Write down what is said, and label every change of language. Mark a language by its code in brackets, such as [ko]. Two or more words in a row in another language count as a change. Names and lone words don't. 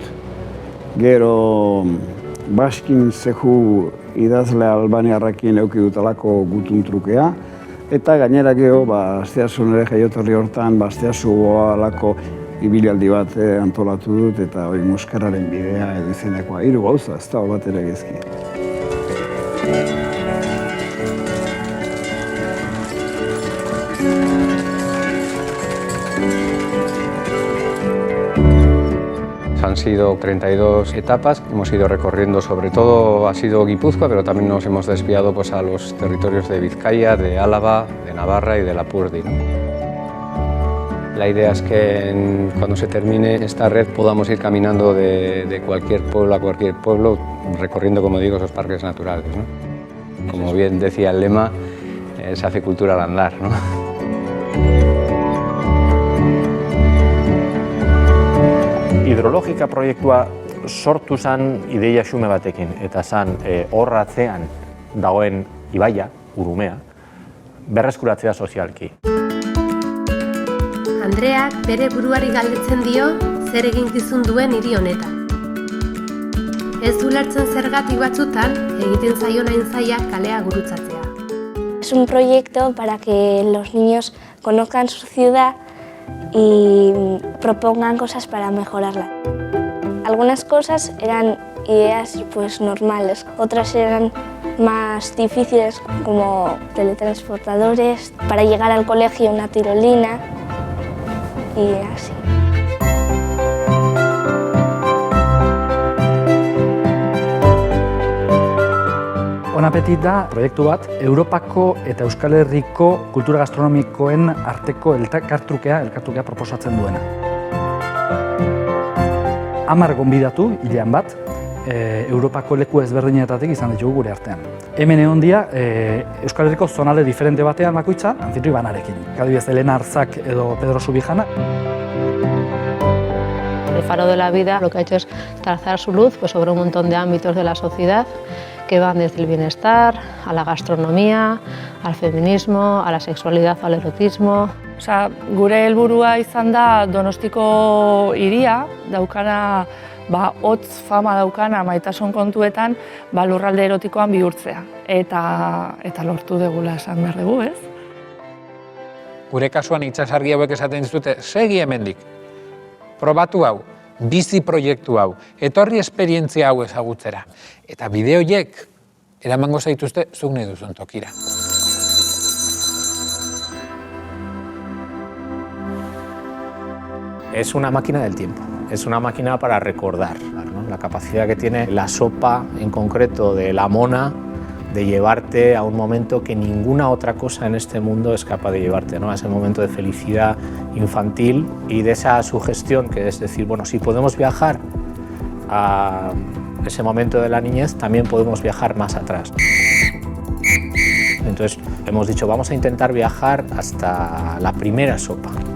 [eu] Gero Baskin Zehu idazle albaniarrekin eduki dutalako gutun trukea. Eta gainera gero, Asteasun ere jaioterri hortan, Asteasu alako ibilialdi bat antolatu dut eta hori Muskararen bidea edo izenekoa. 3 gauza, ez da bat ere gezki. [es] Han sido 32 etapas, hemos ido recorriendo, sobre todo ha sido Guipúzcoa, pero también nos hemos desviado pues, a los territorios de Vizcaya, de Álava, de Navarra y de Lapurdi, ¿no? La idea es que cuando se termine esta red podamos ir caminando de cualquier pueblo a cualquier pueblo, recorriendo, como digo, esos parques naturales, ¿no? Como bien decía el lema, se hace cultura al andar, ¿no? [eu] Hidrologika proiektua sortu zen ideia xume batekin, eta zen hor atzean dagoen ibaia, Urumea, berreskuratzea sozialki. Andreak bere buruari galdetzen dio zer eginkizun duen hiri honetan. Ez ulertzen zergatik batzutan egiten zaion hain zailak kalea gurutzatzea. [es] Es un proyecto para que los niños conozcan su ciudad y propongan cosas para mejorarla. Algunas cosas eran ideas pues normales, otras eran más difíciles como teletransportadores, para llegar al colegio una tirolina y así. [eu] Bon Appetit da proiektu bat Europako eta Euskal Herriko kultura gastronomikoen arteko elkartrukea proposatzen duena. 10 gonbidatu hilean bat, Europako leku ezberdinetatik izan ditugu gure artean. Hemen egon dira Euskal Herriko zonalde diferente batean bakoitza, anfitrioi banarekin. Adibidez, Elena Arzak edo Pedro Subijana. [es] El Faro de la Vida lo que ha hecho es trazar su luz pues, sobre un montón de ámbitos de la sociedad que van desde el bienestar, a la gastronomía, al feminismo, a la sexualidad, al erotismo. [eu] Gure helburua izan da Donostiko hiria, daukana hotz fama daukana maitasun kontuetan lurralde erotikoan bihurtzea. Eta lortu degula esan behar dugu, ez? Gure kasuan itsasargi hauek esaten dizute, segi hemendik. Probatu hau, bizi proiektu hau, etorri esperientzia hau ezagutzera. Eta bide horiek eramango zaituzte zuk nahi duzun tokira. [es] Es una máquina del tiempo, es una máquina para recordar, ¿no? La capacidad que tiene la sopa en concreto de la mona de llevarte a un momento que ninguna otra cosa en este mundo es capaz de llevarte, ¿no? A ese momento de felicidad infantil y de esa sugestión que es decir, bueno, si podemos viajar a ese momento de la niñez, también podemos viajar más atrás. Entonces hemos dicho, vamos a intentar viajar hasta la primera sopa.